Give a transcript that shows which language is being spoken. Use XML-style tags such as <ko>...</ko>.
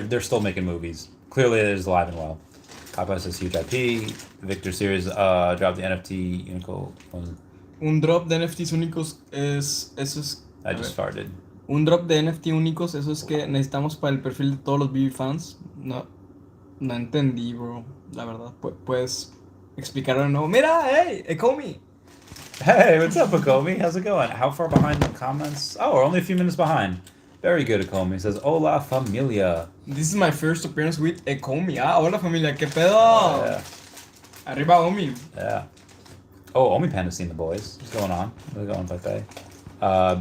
<en>They're still making movies. Clearly, it is alive and well. Popeye says huge IP. Victor Series dropped the NFT Unico.</en> <es>Un drop de NFTs únicos eso es.</es> <en>I just farted.</en> <es>Un drop de NFT únicos, eso es que necesitamos para el perfil de todos los Veve fans. No entendí, bro. La verdad, puedes explicarlo de nuevo. Mira, hey, Ecomi.</es> <en>Hey, what's up, Akomi? How's it going? How far behind in the comments? Oh, we're only a few minutes behind. Very good, Akomi. He says,</en> <es>Hola, familia.</es> <en>This is my first appearance with Ekomi.</en> <es>Hola familia, ¿qué pedo?</es> <en>Yeah.</en> <es>Arriba Omi.</es> <en>Yeah. Oh, Omi Panda's seen the boys. What's going on? How's it going, Pepe?</en>